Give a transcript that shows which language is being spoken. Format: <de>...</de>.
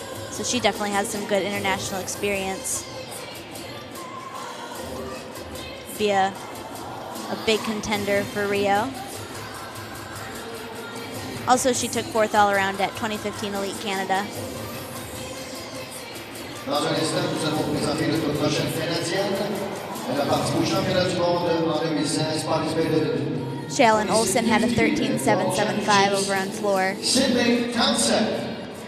<en>So she definitely has some good international experience. Be a big contender for Rio. Also, she took 4th all around at 2015 Elite Canada.</en> <fr>Dans un instant, nous allons présenter notre prochaine Canadienne. Elle a participé au championnat du monde en 2016 par les</fr> <en>Shailen Olsen had a 13.775 over on floor. Sydney Townsend.</en>